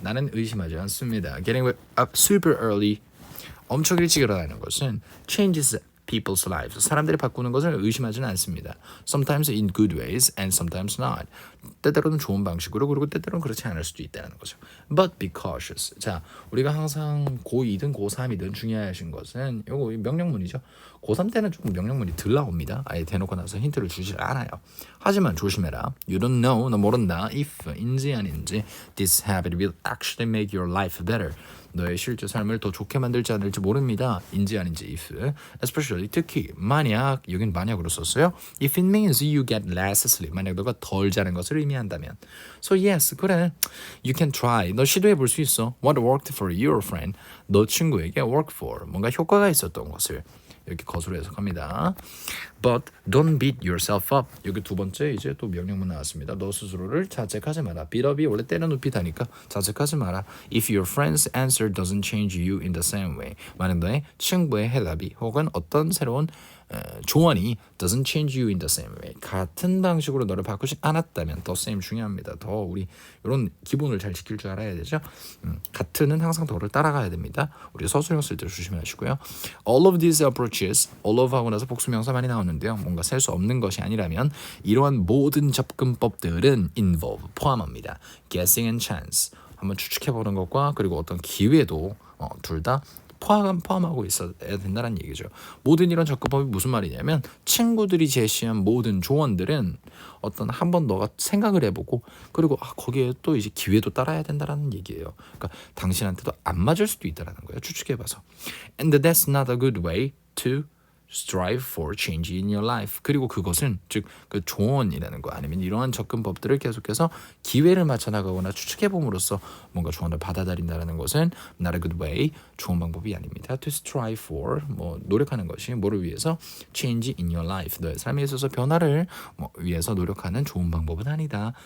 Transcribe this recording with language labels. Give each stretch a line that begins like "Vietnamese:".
Korean: 나는 의심하지 않습니다.
English: Getting up super early.
Korean: 엄청 일찍 일어나는 것은
English: changes people's lives.
Korean: 사람들이 바꾸는 것을 의심하지는 않습니다.
English: Sometimes in good ways and sometimes not.
Korean: 때때로는 좋은 방식으로 그리고 때때로는 그렇지 않을 수도 있다는 거죠.
English: But be cautious.
Korean: 자, 우리가 항상 고2든 고3이든 중요하신 것은 요거 명령문이죠. 고3 때는 조금 명령문이 덜 나옵니다. 아예 대놓고 나서 힌트를 주질 않아요. 하지만 조심해라.
English: You don't know,
Korean: 너 모른다.
English: If인지 아닌지 this habit will actually make your life better.
Korean: 너의 실제 삶을 더 좋게 만들지 않을지 모릅니다. 인지 아닌지 if.
English: Especially
Korean: 특히 만약 여긴 만약으로 썼어요.
English: If it means you get less sleep.
Korean: 만약 너가 덜 자는 것을 의미한다면.
English: So yes,
Korean: 그래.
English: You can try.
Korean: 너 시도해 볼 수 있어.
English: What worked for your friend?
Korean: 너 친구에게 work for. 뭔가 효과가 있었던 것을. 이렇게 거수로 해석합니다.
English: But don't beat yourself up.
Korean: 여기 두 번째 이제 또 명령문 나왔습니다. 너 스스로를 자책하지 마라. beat up이 원래 때려눕히다니까 자책하지 마라.
English: If your friend's answer doesn't change you in the same way.
Korean: 만약 너의 친구의 해답이 혹은 어떤 새로운 조언이
English: doesn't change you in the same way.
Korean: 같은 방식으로 너를 바꾸지 않았다면
English: the same
Korean: 중요합니다. 더 우리 이런 기본을 잘 지킬 줄 알아야 되죠. 같은은 항상 더를 따라가야 됩니다. 우리 서술형 쓸 때 조심하시고요.
English: All of these approaches, all of
Korean: 하고 나서 복수명사 많이 나오는데요. 뭔가 셀 수 없는 것이 아니라면 이러한 모든 접근법들은 involve, 포함합니다.
English: Guessing and chance,
Korean: 한번 추측해보는 것과 그리고 어떤 기회도 둘 다 포함하고 있어야 된다는 얘기죠. 모든 이런 접근법이 무슨 말이냐면 친구들이 제시한 모든 조언들은 어떤 한번 너가 생각을 해보고 그리고 거기에 또 이제 기회도 따라야 된다라는 얘기예요. 그러니까 당신한테도 안 맞을 수도 있다라는 거예요. 추측해봐서.
English: And that's not a good way to strive for change in your life.
Korean: 그리고 그것은 즉 그 조언이라는 거 아니면 이러한 접근법들을 계속해서 기회를 맞춰 나가거나 추측해 봄으로써 뭔가 조언을 받아들인다는 것은
English: not a good way,
Korean: 좋은 방법이 아닙니다.
English: To strive for,
Korean: 노력하는 것이 뭐를 위해서
English: change in your life,
Korean: 너의 삶에 있어서 변화를 위해서 노력하는 좋은 방법은 아니다.